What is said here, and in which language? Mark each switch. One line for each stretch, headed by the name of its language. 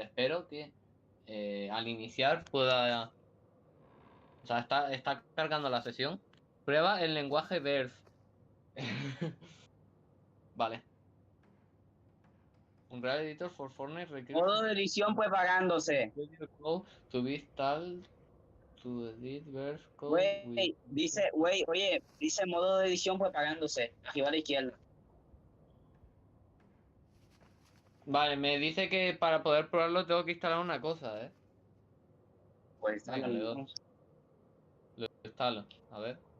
Spanish: Espero que al iniciar pueda... O sea, está cargando la sesión. Prueba el lenguaje Verse. Vale.
English: Unreal Editor for Fortnite requires
Spanish: Modo de edición pues pagándose.
English: code to be installed to edit verse code with...
Spanish: Güey, dice, oye, dice modo de edición pues pagándose. Arriba a la izquierda. Vale, me dice que para poder probarlo tengo que instalar una cosa, Pues venga, le doy. Lo instalo, a ver.